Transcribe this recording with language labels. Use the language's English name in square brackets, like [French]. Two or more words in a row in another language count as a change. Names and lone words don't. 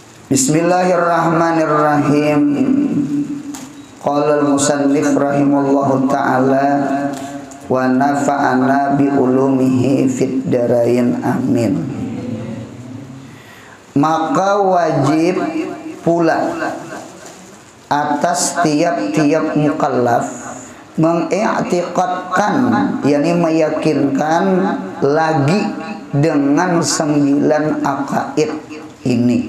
[Arabic] بسم الله الرحمن الرحيم. قال المصنف رحمه الله تعالى ونفعنا بعلومه في الدارين آمين. [Malay] Maka wajib pula atas tiap-tiap mukallaf mengiktikadkan, yakni meyakinkan lagi dengan 9 akaid ini.